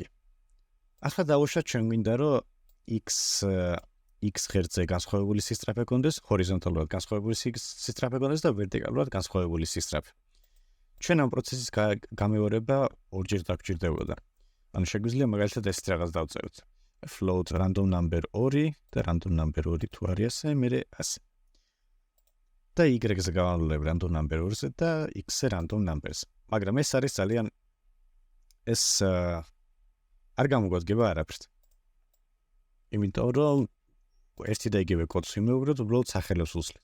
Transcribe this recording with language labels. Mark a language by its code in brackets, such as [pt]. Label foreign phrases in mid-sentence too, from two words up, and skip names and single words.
[ka] ახლა დავუშვათ ჩვენ გვინდა რომ x ღერძზე განსხვავებული სისწრაფე გქონდეს, ჰორიზონტალურად განსხვავებული სისწრაფე გქონდეს და ვერტიკალურად განსხვავებული სისწრაფე. ჩვენ ამ პროცესის გამეორება ორჯერ დაგჭირდებოდა. ანუ შეგვიძლია მაგალითად ეს რაღაც დავწეროთ. [en] float random number 2 და random number 2 [ka] თუ არის ასე, მერე ასე. და y-ზე გავავლებ [en] random number 2-ზე [ka] და x-ზე [en] random numbers. [ka] მაგრამ ეს არის ძალიან ეს არ გამოგვადგება არაფერს. იმიტომ რომ ერთი და იგივე კოდს ვიმეორებთ, უბრალოდ სახელებს ვუსვლით.